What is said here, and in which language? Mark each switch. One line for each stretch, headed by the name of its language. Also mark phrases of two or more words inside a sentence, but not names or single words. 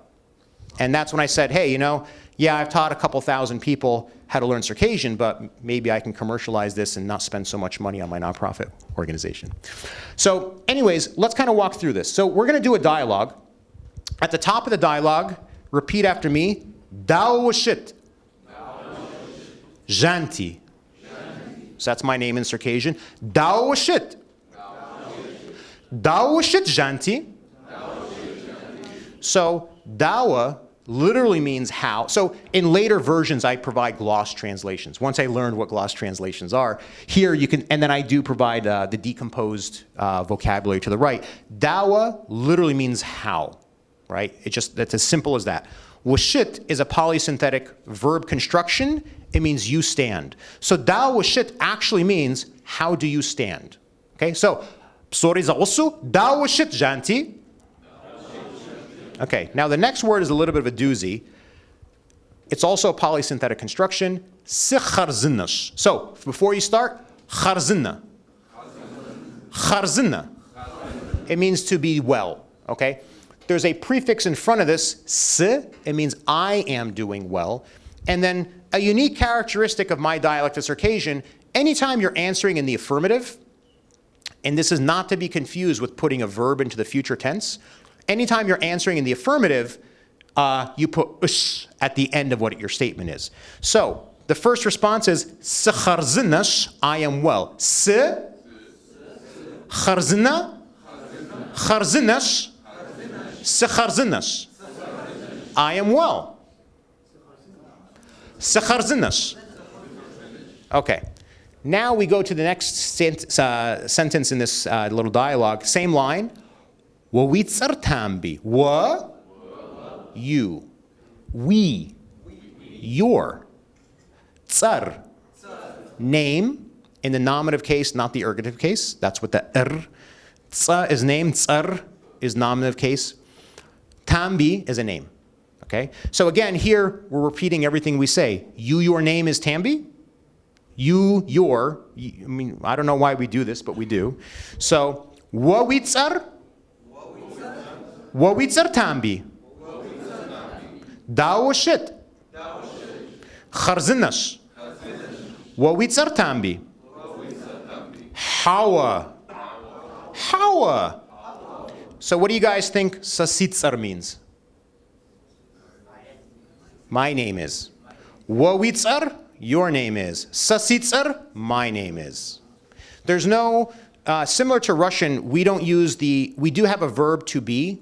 English: And that's when I said, hey, yeah, I've taught a couple thousand people how to learn Circassian, but maybe I can commercialize this and not spend so much money on my nonprofit organization. So anyways, let's kind of walk through this. So we're going to do a dialogue. At the top of the dialogue, repeat after me.
Adyghe: Dawshit. Jonty.
English: So that's my name in Circassian.
Adyghe: Dawshit. Dawshit Jonty.
English: So dawa literally means how. So in later versions, I provide gloss translations. Once I learned what gloss translations are, here you can, and then I do provide the decomposed vocabulary to the right. Dawa literally means how, right? That's as simple as that. Washit is a polysynthetic verb construction. It means you stand. So dawashit actually means how do you stand? Okay, so
Adyghe: psori zaosu dawashit Jonty.
English: Okay, now the next word is a little bit of a doozy. It's also a polysynthetic construction.
Adyghe: Sikharzinnash.
English: So before you start, kharzinna. Kharzinna. It means to be well, okay? There's a prefix in front of this, s. It means I am doing well. And then a unique characteristic of my dialect of Circassian, anytime you're answering in the affirmative, and this is not to be confused with putting a verb into the future tense, anytime you're answering in the affirmative, you put us at the end of what your statement is. So the first response is Sikharzinnash, I am well.
Adyghe: S. Kharzinna. Kharzinnash. Sikharzinnash.
English: I am well. Sikharzinnash. Okay. Now we go to the next sentence in this little dialogue. Same line.
Adyghe: Wawitsar tambi. Wa.
English: You. We. Your. Tsar. Name. In the nominative case, not the ergative case. That's what the Tsa is name. Tsar is nominative case. Tambi is a name. Okay? So again, here we're repeating everything we say. You, your name is Tambi. You, your. I don't know why we do this, but we do. So,
Adyghe: Wawitsar. Wawitsar Tambi. Dawashit. Kharzinnash. Wawitsar Tambi. Hawa. Hawa.
English: So what do you guys think Sasitsar means? My name is. Wawitsar, your name is. Sasitsar, my name is. There's no, similar to Russian, we don't use we do have a verb to be.